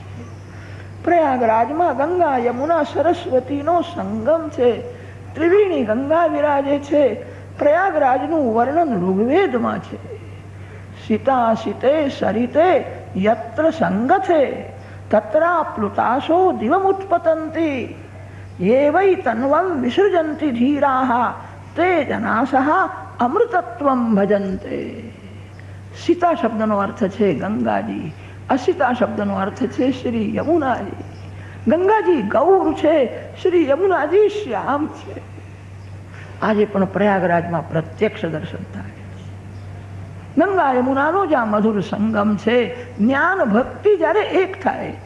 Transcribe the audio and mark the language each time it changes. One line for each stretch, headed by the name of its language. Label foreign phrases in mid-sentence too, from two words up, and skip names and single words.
Gujarati: પ્રયાગરાજમાં ગંગા યમુના સરસ્વતીનો સંગમ છે. ત્રિવેણી ગંગા વિરાજે છે. પ્રયાગરાજનું વર્ણન ઋગ્વેદમાં છે.
Sanskrit: सीता सीते सरिते यत्र संगथे तत्राप्लुतासो दिवमुत्पतंति ये वै तन्वं विसृजन्ति धीराः ते जनासः अमृतत्वं भजन्ते.
Gujarati: સીતા શબ્દનો અર્થ છે ગંગાજી, અસીતા શબ્દનો અર્થ છે શ્રી યમુનાજી. ગંગાજી ગૌર છે, શ્રી યમુનાજી શ્યામ છે. આજે પણ પ્રયાગરાજમાં પ્રત્યક્ષ દર્શન થાય છે. ગંગા યમુનાનો જ્યાં મધુર સંગમ છે, જ્ઞાન ભક્તિ જ્યારે એક થાય છે.